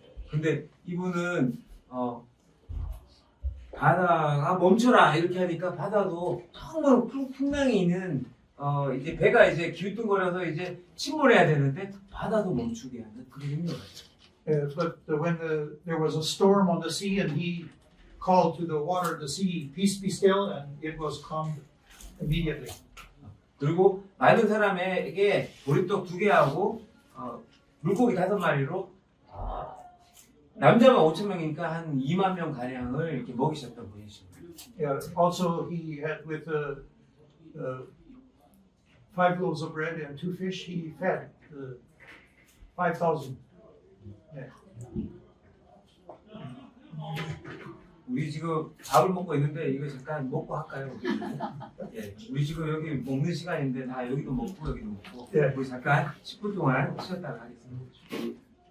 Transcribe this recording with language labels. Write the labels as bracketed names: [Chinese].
[Korean] 근데 이분은 바다가 멈춰라 이렇게 하니까 바다도 정말 풍랑이 있는 이제 배가 이제 기우뚱거려서 이제 침몰해야 되는데 바다도 멈추게 하는 그런 능력이죠. [English] But when there was a storm on the sea, and he called to the water, the sea, "Peace, be still," and it was calmed immediately. [Korean] 그리고 많은 사람에게 보리떡 2개하고 물고기 5마리로 남자만 5,000명이니까 한 2만 명 가량을 이렇게 먹이셨던 분이십니다. [English] Also, he had with 5 loaves of bread and 2 fish, he fed 5,000. [Korean] 우리 지금 밥을 먹고 있는데 이거 잠깐 먹고 할까요? 예, 우리 지금 여기 먹는 시간인데 다 여기도 먹고 여기도 먹고 예. 우리 잠깐 10분 동안 쉬었다가 하겠습니다.